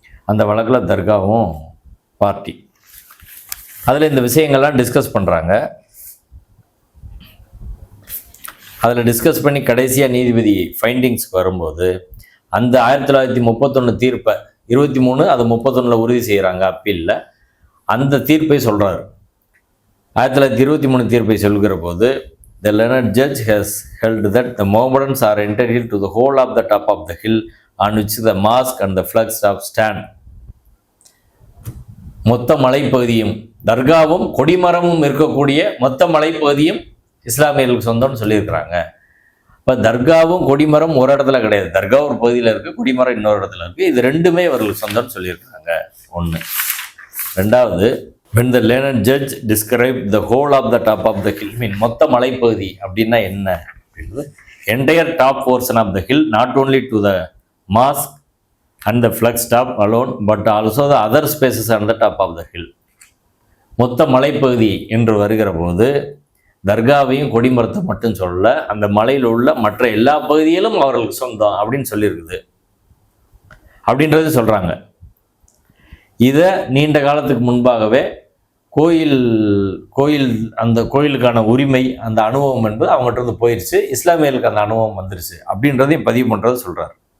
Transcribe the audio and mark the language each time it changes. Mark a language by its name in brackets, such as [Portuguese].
[Tamil] அந்த வழக்கில் தர்காவும் பார்ட்டி. அதில் இந்த விஷயங்கள்லாம் டிஸ்கஸ் பண்ணுறாங்க. அதில் டிஸ்கஸ் பண்ணி கடைசியாக நீதிபதி ஃபைண்டிங்ஸ்க்கு வரும்போது அந்த 1931 தீர்ப்பை 23 அது 31 உறுதி செய்கிறாங்க அப்பீலில். அந்த தீர்ப்பை சொல்கிறார். [English] 1923 [Tamil] தீர்ப்பை சொல்கிற போது [English] the learned judge has held that the Mohammedans are entitled to the whole of the top of the hill on which the mosque and the flagstaff stand. [Tamil] மொத்த மலைப்பகுதியும் தர்காவும் கொடிமரமும் இருக்கக்கூடிய மொத்த மலைப்பகுதியும் இஸ்லாமியர்களுக்கு சொந்தம்னு சொல்லியிருக்கிறாங்க. இப்போ தர்காவும் கொடிமரம் ஒரு இடத்துல கிடையாது. தர்கா ஒரு பகுதியில் இருக்குது, கொடிமரம் இன்னொரு இடத்துல இருக்குது. இது ரெண்டுமே அவர்களுக்கு சொந்தம்னு சொல்லியிருக்கிறாங்க. ஒன்று. ரெண்டாவது, [English] when the learned judge described the whole of the top of the hill, [Tamil] மொத்த மலைப்பகுதி அப்படின்னா என்ன அப்படின்றது, [English] entire top portion of the hill, not only to the mosque and the flagstaff alone, but also the other spaces on the top of the hill. [Tamil] மொத்த மலைப்பகுதி என்று வருகிற போது தர்காவையும் கொடிமரத்தை மட்டும் சொல்ல, அந்த மலையில் உள்ள மற்ற எல்லா பகுதியிலும் அவர்களுக்கு சொந்தம் அப்படின்னு சொல்லியிருக்குது அப்படின்றது சொல்கிறாங்க. இதை நீண்ட காலத்துக்கு முன்பாகவே கோயில் அந்த கோயிலுக்கான உரிமை, அந்த அனுபவம் என்பது அவங்ககிட்ட இருந்து போயிடுச்சு, இஸ்லாமியர்களுக்கு அந்த அனுபவம் வந்துருச்சு அப்படின்றதையும் பதிவு பண்ணுறது சொல்கிறார்.